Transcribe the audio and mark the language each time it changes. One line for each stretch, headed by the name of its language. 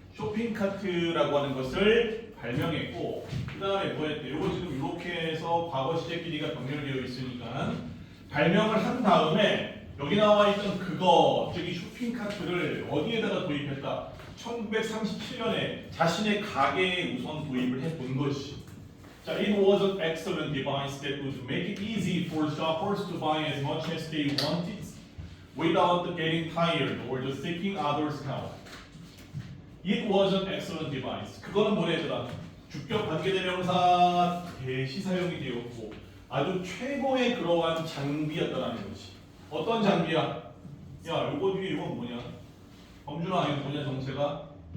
Korean: 쇼핑카트라고 하는 것을 발명했고, 그 다음에 뭐 했대? 요거 지금 이렇게 해서 과거 시제 길이가 병렬되어 있으니까 발명을 한 다음에 여기 나와 있던 그거, 즉 이 쇼핑카트를 어디에다가 도입했다? 1937년에 자신의 가게에 우선 도입을 해본 것이.
English: 자, it was an excellent device that would make it easy for shoppers to buy as much as they wanted without getting tired or just seeking others' help. It was an excellent device.
Korean: 그거는 뭐래더라? 주격 관계대명사 대시 사용이 되었고 아주 최고의 그러한 장비였다라는 것이. 어떤 장비야? 야, 요거 뒤에 이건 뭐냐? 범준아, 이거 뭐냐 정체가?